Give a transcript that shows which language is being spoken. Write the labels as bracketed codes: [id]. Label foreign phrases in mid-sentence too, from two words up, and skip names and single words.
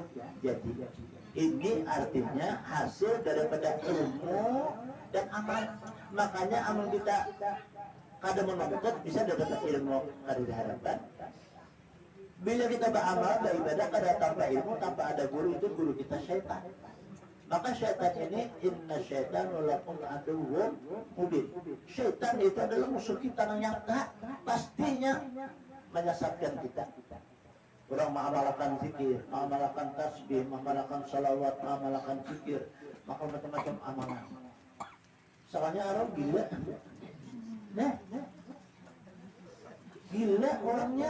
[bjn] Jadi ini artinya hasil daripada ilmu dan amal. Makanya amal kita kada menuntut bisa dapat ilmu kada diharapkan. Bila kita beramal beribadah kada tanpa ilmu, tanpa ada guru, itu guru kita syaitan. Maka syaitan ini [ar] إن الشيطان لكم عدو مبين. [bjn] Syaitan itu adalah musuh kita yang nyata, pastinya menyesatkan kita. Orang mengamalkan zikir, mengamalkan tasbih, mengamalkan salawat, mengamalkan zikir, maka macam-macam amalan. Soalnya orang gila. Nah, gila orangnya.